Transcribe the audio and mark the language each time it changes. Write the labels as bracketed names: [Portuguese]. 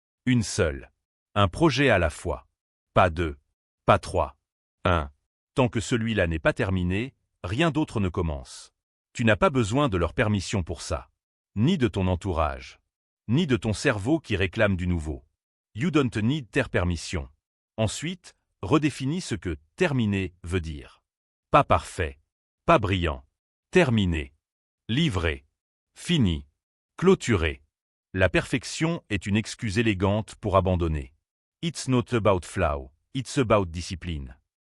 [French] Une seule. Un projet à la fois. Pas deux. Pas trois. Un. Tant que celui-là n'est pas terminé, rien d'autre ne commence. Tu n'as pas besoin de leur permission pour ça. Ni de ton entourage. Ni de ton cerveau qui réclame du nouveau. [English] You don't need their permission. [French] Ensuite, redéfinis ce que « terminé » veut dire. Pas parfait. Pas brillant. Terminé. Livré. Fini. Clôturé. La perfection est une excuse élégante pour abandonner. [English] It's not about flow, it's about discipline.